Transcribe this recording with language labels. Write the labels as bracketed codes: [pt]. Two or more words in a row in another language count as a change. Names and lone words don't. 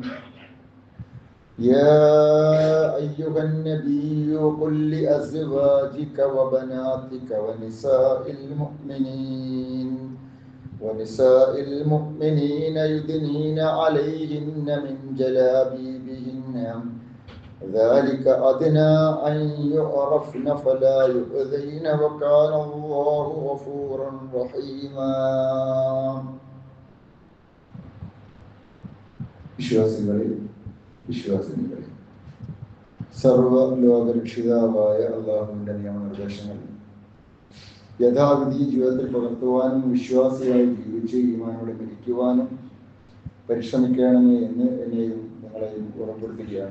[ar] يا أيها النبي قل لأزواجك وبناتك ونساء المؤمنين يدنين عليهن من جلابيبهن ذلك أدنى أن يعرفن فلا يؤذين وكان الله غفورا رحيما. [ml] വിശ്വാസികളെ സർവ്വലോകരക്ഷിതാവായ അല്ലാഹുവിന്റെ നിയമനിർദ്ദേശങ്ങൾ യഥാവിധി ജീവിതത്തിൽ പകർത്തുവാനും വിശ്വാസിയായി ജീവിച്ച് ഈമാനോടെ മരിക്കുവാനും പരിശ്രമിക്കണമേ എന്ന് എന്നെയും നിങ്ങളെയും ഓർമ്മപ്പെടുത്തുകയാണ്.